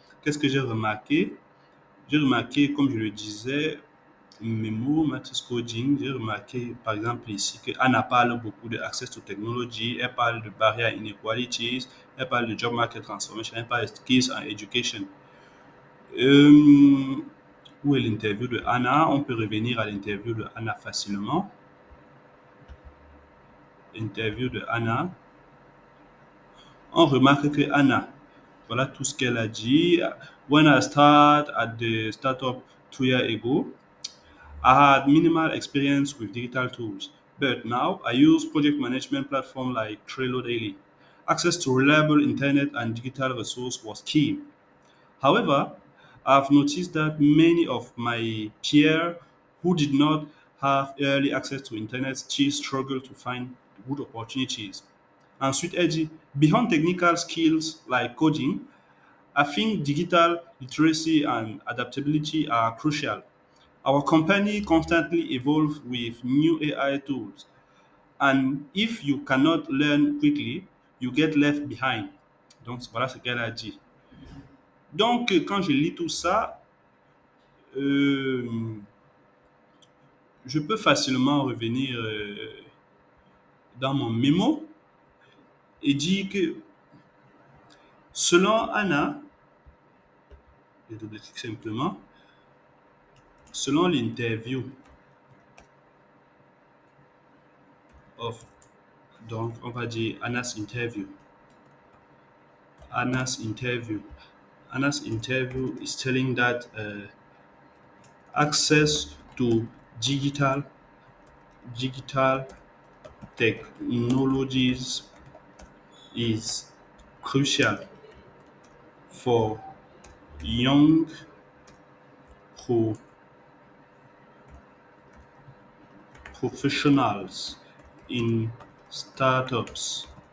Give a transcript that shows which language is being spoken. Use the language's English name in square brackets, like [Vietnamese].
[French] Qu'est-ce que j'ai remarqué? J'ai remarqué, comme je le disais, Memo, Matrix Coding, j'ai remarqué par exemple ici que Anna parle beaucoup de access to technology, elle parle de barrier inequalities, elle parle de job market transformation, elle parle de skills and education. Euh, Où est l'interview de Anna? On peut revenir à l'interview de Anna facilement. Interview de Anna. On remarque que Anna, voilà tout ce qu'elle a dit. [English] When I start at the startup 2 years ago, I had minimal experience with digital tools, but now I use project management platforms like Trello daily. Access to reliable internet and digital resource was key. However, I've noticed that many of my peers who did not have early access to internet still struggle to find good opportunities. [French] Ensuite, elle dit, [English] beyond technical skills like coding, I think digital literacy and adaptability are crucial. Our company constantly evolves with new AI tools, and if you cannot learn quickly, you get left behind. [French] Donc voilà ce qu'elle a dit. Donc quand je lis tout ça, euh, je peux facilement revenir dans mon mémo et dire que selon Anna, je double-clique simplement, selon l'interview of, donc on va dire [English] Anna's interview. Anna's interview. Anna's interview is telling that access to digital digital technologies is crucial for young pro- professionals in startups.